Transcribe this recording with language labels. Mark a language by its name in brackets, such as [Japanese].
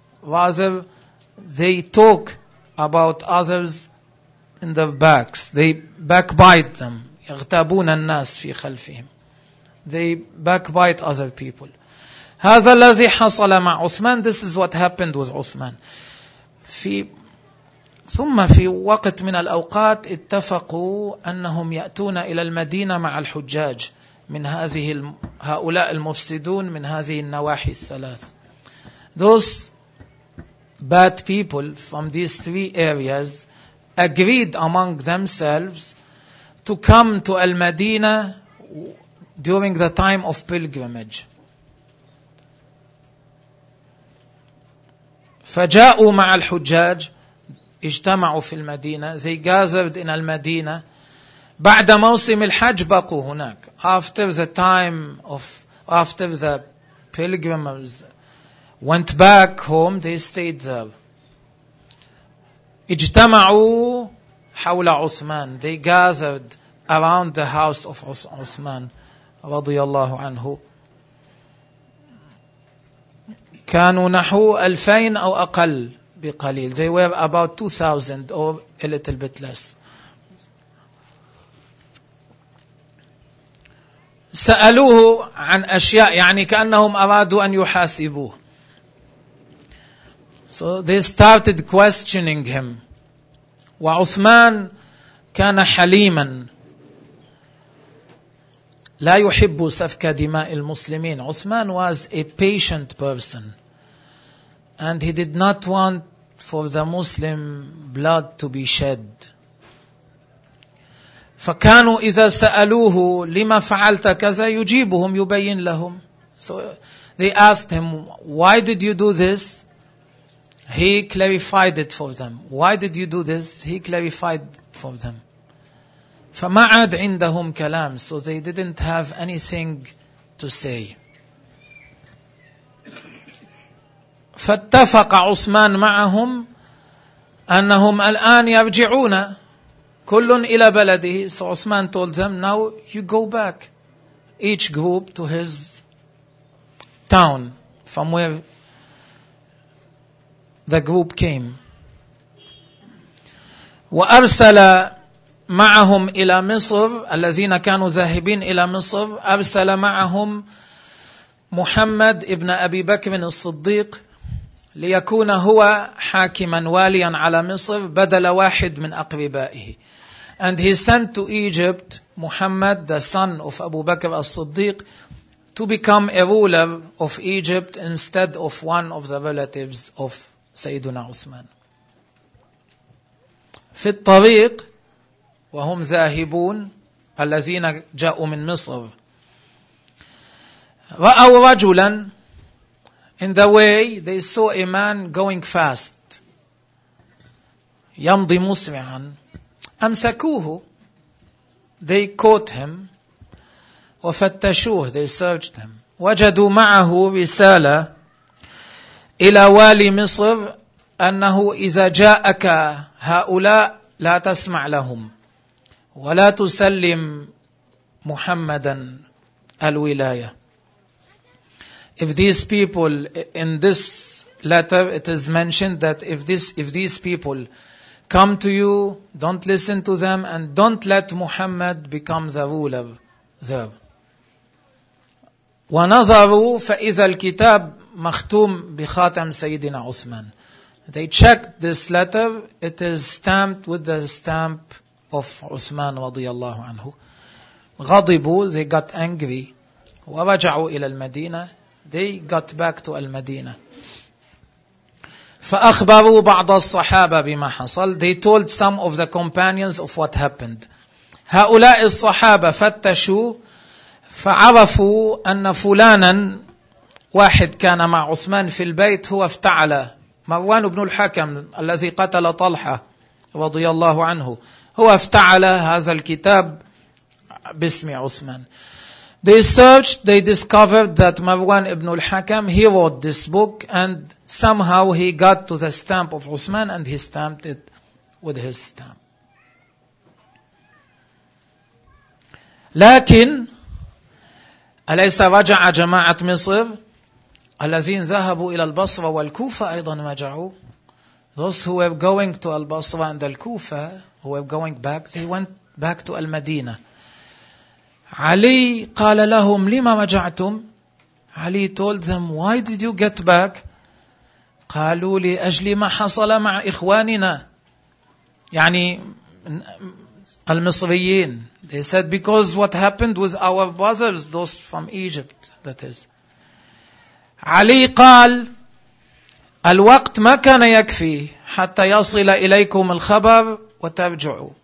[English] Rather, they talk about others in their backs. They backbite them. [Arabic] يغتابون الناس في خلفهم. [English] They backbite other people. [Arabic] هذا الذي حصل مع عثمان. [English] This is what happened with Uthman. [Arabic] ثم في وقت من الأوقات اتفقوا أنهم يأتون إلى المدينة مع الحجاج من هذه هؤلاء المفسدون من هذه النواحي الثلاث. [English] Those bad people from these three areas agreed among themselves to come to المدينة during the time of pilgrimage. [Arabic] فجاءوا مع الحجاج اجتمعوا في المدينة. [English] They gathered in [Arabic] المدينة بعد موسم الحج بقوا هناك. [English] After the time of after the pilgrims went back home, they stayed there. [Arabic] اجتمعوا حول عثمان. [English] They gathered around the house of Uthman رضي الله عنه. [Arabic] كانوا نحو 2000 أو أقل بقليل. [English] They were about 2,000 or a little bit less. [Arabic] سألوه عن أشياء يعني كأنهم أرادوا أن يحاسبوه. [English] So they started questioning him. [Arabic] وعثمان كان حليما لا يحب سفك دماء المسلمين. [English] Uthman was a patient person and he did not want for the Muslim blood to be shed. [Arabic] فكانوا إذا سألوه لما فعلت كذا يجيبهم يبين لهم. [English] So they asked him, why did you do this? He clarified it for them. Why did you do this? He clarified for them. [Arabic] فما عاد عندهم كلام. [English] So they didn't have anything to say. [Arabic] فاتفق عثمان معهم أنهم الآن يرجعون كل إلى بلده. [English] So Uthman told them, now you go back, each group to his town from where the group came. [Arabic] وأرسل معهم إلى مصر الذين كانوا ذاهبين إلى مصر أرسل معهم محمد ابن أبي بكر الصديق ليكون هو حاكما واليا على مصر بدل واحد من أقربائه. [English] And he sent to Egypt Muhammad, the son of Abu Bakr al-Siddiq, to become a ruler of Egypt instead of one of the relatives of Sayyiduna Uthman. [Arabic] في الطريق وهم ذاهبون الذين جاءوا من مصر رأوا رجلا. [English] In the way they saw a man going fast, [Arabic] يمضي مسرعا. أمسكوه, [English] they caught him. [Arabic] وفتشوه, [English] they searched him. [Arabic] وجدوا معه رسالة إلى والي مصر أنه إذا جاءك هؤلاء لا تسمع لهم ولا تسلم محمدا الولاية. [English] If these people in this letter, it is mentioned that if these people come to you, don't listen to them and don't let Muhammad become the ruler there. [Arabic] ونظروا فإذا الكتاب مختوم بخاتم سيدنا عثمان. [English] They checked this letter, it is stamped with the stamp of Uthman رضي الله عنه. [Arabic] غضبوا, [English] they got angry. [Arabic] ورجعوا إلى المدينة, [English] they got back to المدينة. [Arabic] فأخبروا بعض الصحابة بما حصل. [English] They told some of the companions of what happened. [Arabic] هؤلاء الصحابة فتشوا فعرفوا أن فلانا واحد كان مع عثمان في البيت هو افتعل, مروان بن الحكم الذي قتل طلحة رضي الله عنه, هو افتعل هذا الكتاب باسم عثمان. [English] They searched, they discovered that Marwan ibn al-Hakam, he wrote this book and somehow he got to the stamp of Uthman and he stamped it with his stamp. [Arabic] لكن أليس رجع جماعة مصر الذين ذهبوا إلى البصرة والكوفة أيضا رجعوا. [English] Those who were going to al-Basra and al-Kufa, who were going back, they went back to al-Madinah. [Arabic] علي قال لهم لما رجعتم. [English] Ali told them why did you get back. [Arabic] قالوا لأجل ما حصل مع إخواننا, يعني المصريين. [English] They said because what happened with our brothers, those from Egypt, that is. [Arabic] علي قال الوقت ما كان يكفي حتى يصل إليكم الخبر وترجعوا.